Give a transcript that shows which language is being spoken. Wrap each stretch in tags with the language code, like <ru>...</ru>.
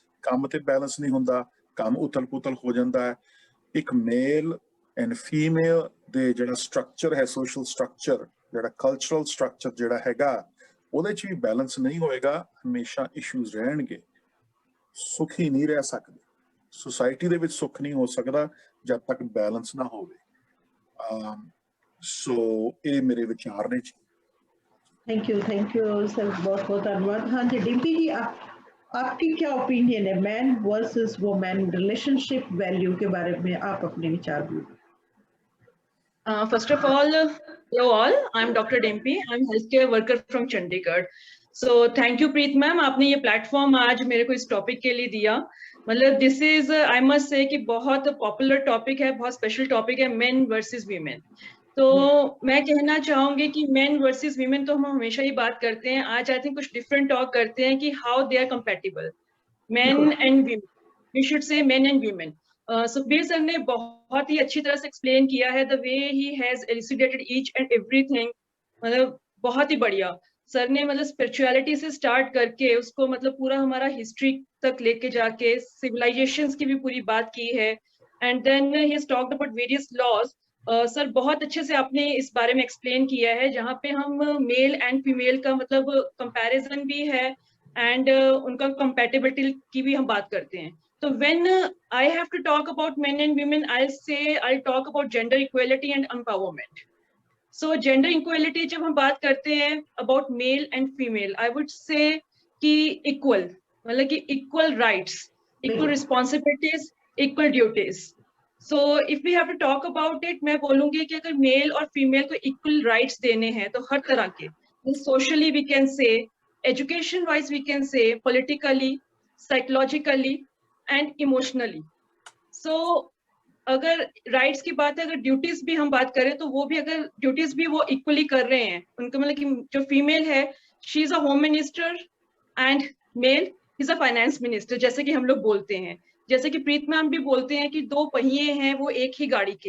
<pa>ਕੰਮ ਤੇ ਬੈਲੈਂਸ ਨਹੀਂ ਹੁੰਦਾ, ਕੰਮ ਉਥਲ ਪੁਥਲ ਹੋ ਜਾਂਦਾ ਹੈ। ਇੱਕ ਮੇਲ ਐਂਡ ਫੀਮੇਲ ਦੇ ਜਿਹੜਾ ਸਟਰਕਚਰ ਹੈ, ਸੋਸ਼ਲ ਸਟਰਕਚਰ, ਜਿਹੜਾ ਕਲਚਰਲ ਸਟਰਕਚਰ ਜਿਹੜਾ ਹੈਗਾ, ਉਹਦੇ 'ਚ ਵੀ ਬੈਲੈਂਸ ਨਹੀਂ ਹੋਏਗਾ, ਹਮੇਸ਼ਾ ਇਸ਼ੂਜ਼ ਰਹਿਣਗੇ। ਸੁਖੀ ਨਹੀਂ ਰਹਿ ਸਕਦੇ, ਸੁਸਾਇਟੀ ਦੇ ਵਿੱਚ ਸੁੱਖ ਨਹੀਂ ਹੋ ਸਕਦਾ ਜਦ ਤੱਕ ਬੈਲੈਂਸ ਨਾ ਹੋਵੇ। ਸੋ ਇਹ ਮੇਰੇ ਵਿਚਾਰ ਨੇ ਜੀ।</pa> <hi>थैंक यू सर, बहुत बहुत धन्यवाद। हाँ जी डिम्पी जी, आपकी क्या ओपिनियन है man versus women relationship value के बारे में? आप अपने विचार भी।</hi> <en>First of all, hello all, I'm Dr. Dimpy, I'm healthcare worker from Chandigarh. So thank you Preet ma'am,</en> <hi>आपने ये प्लेटफॉर्म आज मेरे को इस टॉपिक के लिए दिया। मतलब</hi> <en>this is, I must say</en> <hi>कि बहुत पॉपुलर टॉपिक है, बहुत स्पेशल टॉपिक है, मेन वर्सेस वीमेन। तो मैं कहना चाहूंगी कि मेन वर्सेस वीमेन तो हम हमेशा ही बात करते हैं, आज</hi> <en>I think</en> <hi>कुछ डिफरेंट टॉक करते हैं कि</hi> <en>how they are compatible, men and women,</en> <hi>we should say main and women. Sukhbir sir ने बहुत ही अच्छी तरह से एक्सप्लेन किया है,</hi> <en>the way he has elucidated each and everything,</en> <hi>मतलब बहुत ही बढ़िया सर ने, मतलब स्पिरिचुअलिटी से स्टार्ट करके उसको मतलब पूरा हमारा हिस्ट्री तक लेके जाके सिविलाइजेशंस की भी पूरी बात की है,</hi> <en>And then he has talked about various laws.</en> <hi>Sir बहुत अच्छे से आपने इस बारे में एक्सप्लेन किया है, जहाँ पे हम मेल एंड फीमेल का मतलब कंपैरिजन भी है एंड उनका कंपैटिबिलिटी की भी हम बात करते हैं।</hi> <en>तो when I have to talk about men and women, I'll talk about gender equality and empowerment. So gender equality</en> <hi>जब हम बात करते हैं</hi> <en>about male and female, I would say कि equal,</en> <hi>मतलब कि</hi> <en>equal rights, equal responsibilities, equal duties. So if we have to talk about it,</en> <hi>मैं बोलूँगी कि अगर मेल और फीमेल को equal rights देने हैं तो हर तरह के,</hi> <en>socially we can say, education wise we can say, politically, psychologically and emotionally.</en> <hi>सो अगर राइट्स की बात है, अगर ड्यूटीज भी हम बात करें तो वो भी, अगर ड्यूटीज भी वो इक्वली कर रहे हैं उनको, मतलब कि जो फीमेल है</hi> <en>she is a home minister and male is a finance minister,</en> <hi>जैसे कि हम लोग बोलते हैं, जैसे कि प्रीत मैम भी बोलते हैं कि दो पहिए हैं वो एक ही गाड़ी के।</hi>